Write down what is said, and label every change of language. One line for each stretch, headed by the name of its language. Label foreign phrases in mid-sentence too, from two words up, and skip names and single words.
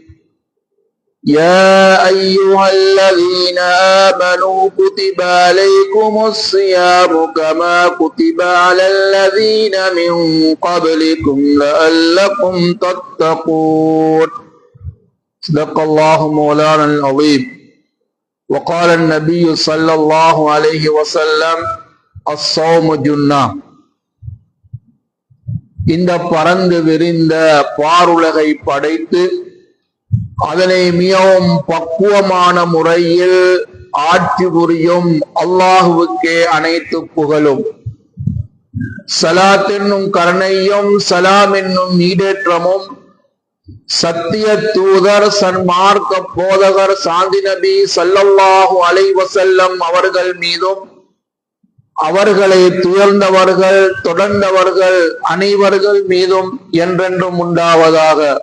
Arabic: يا أيها الذين آمنوا كتب عليكم الصيام كما كتب على الذين من قبلكم لعلكم تتقون صدق الله مولانا العظيم وقال النبي صلى الله عليه وسلم الصوم جنة
Tamil: இந்த பரந்து விரிந்த பாருலகை படைத்து அதனை மிகவும் பக்குவமான முறையில் ஆட்சி புரியும் அல்லாஹுவுக்கே அனைத்து புகழும். ஸலாத் என்னும் கருணையும் சலாம் என்னும் ஈடேற்றமும் சத்திய தூதர் சன்மார்க்க போதகர் சாந்தி நபி
Arabic: صلى الله عليه وسلم
Tamil: அவர்கள் மீதும் அவர்களை துயர்ந்தவர்கள் தொடர்ந்தவர்கள் அனைவர்கள் மீதும் என்றென்றும் உண்டாவதாக.